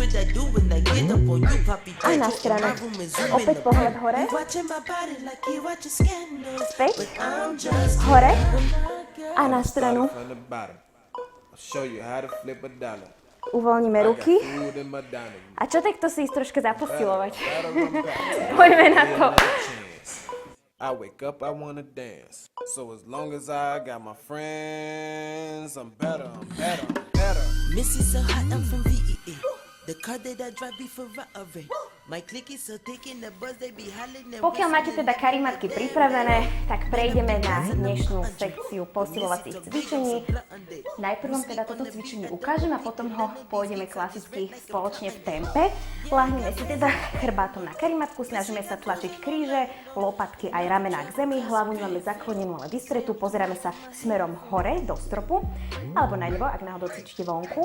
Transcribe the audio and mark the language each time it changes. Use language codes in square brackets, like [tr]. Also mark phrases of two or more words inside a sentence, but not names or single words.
[sk] A na stranu. Opäť pohľad hore. Späť. Hore. A na stranu. Uvoľníme ruky. A čo takto si ísť troška zaposilovať? Poďme na to. [en] I wake up, I wanna dance. So as long as I got my friends, I'm better, I'm better, I'm better. Missy so hot, I'm from VEA. The car that I drive be Ferrari. My clique is so thick in the buzz, they be hollering. [sk] Pokiaľ máte teda karimatky pripravené, tak prejdeme na dnešnú sekciu posilovacích cvičení. Najprv vám teda toto cvičenie ukážem a potom ho pôjdeme klasicky spoločne v tempe. Láhneme si teda chrbátom na karimatku, snažíme sa tlačiť kríže, lopatky aj ramená k zemi, hlavu nemáme zaklonenú, ale vystretú, pozeráme sa smerom hore do stropu, alebo na nebo, ak náhodou cvičíte vonku.